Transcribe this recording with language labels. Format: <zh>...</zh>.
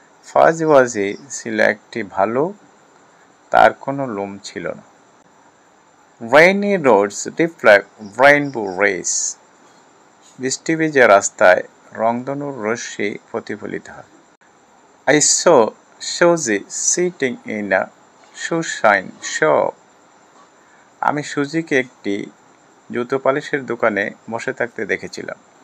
<bn>Fuzzy Wuzzy ছিল একটি ভালুক, তার কোনো লোম ছিল না।</bn> <en>Rainy roads reflect rainbow rays.</en> <bn>বৃষ্টি ভেজা রাস্তায় রংধনুর রশ্মি প্রতিফলিত হয়।</bn> <en>I saw Suzy sitting in a shoeshine shop.</en> <bn>আমি সুজিকে একটি জুতো পালিশের দোকানে বসে থাকতে দেখেছিলাম।</bn>